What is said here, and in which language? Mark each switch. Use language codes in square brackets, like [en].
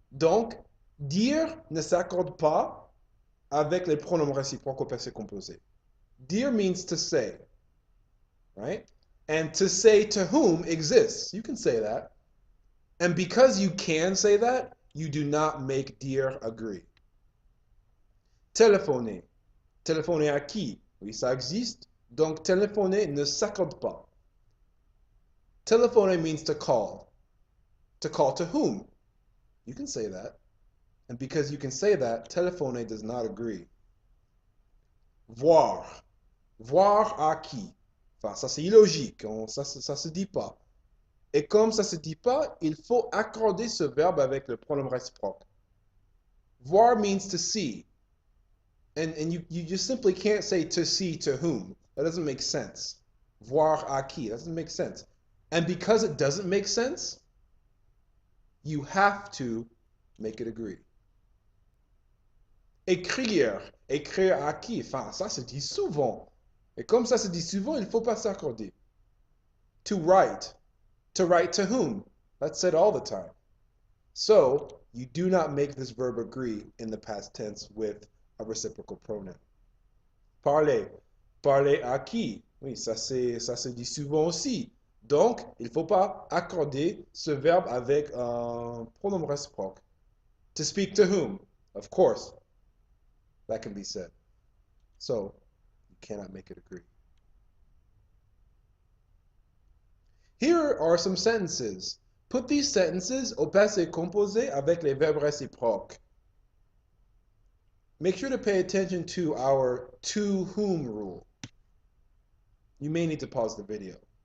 [fr] Donc, dire ne s'accorde pas avec les pronoms réciproques au passé composé. [en] Dire means to say, right? And to say to whom exists. You can say that. And because you can say that, you do not make dire agree. [fr] Téléphoner. Téléphoner à qui? Oui, ça existe. Donc, téléphoner ne s'accorde pas. [en] Téléphoner means to call. To call to whom? You can say that. And because you can say that, téléphoner does not agree. [fr] Voir. Voir à qui? Enfin, ça c'est illogique. Ça se dit pas. Et comme ça se dit pas, il faut accorder ce verbe avec le pronom réciproque. [en] Voir means to see. And you just simply can't say to see to whom. That doesn't make sense. [fr] Voir à qui? [en] That doesn't make sense. And because it doesn't make sense, you have to make it agree. [fr] Écrire. Écrire à qui? Enfin, ça se dit souvent. Et comme ça se dit souvent, il ne faut pas s'accorder. [en] To write. To write to whom? That's said all the time. So, you do not make this verb agree in the past tense with a reciprocal pronoun. [fr] Parler. Parler à qui? Oui, ça se dit souvent aussi. Donc, il ne faut pas accorder ce verbe avec un pronom réciproque. [en] To speak to whom? Of course, that can be said. So, you cannot make it agree. Here are some sentences. Put these sentences [fr] au passé composé avec les verbes réciproques. [en] Make sure to pay attention to our to whom rule. You may need to pause the video.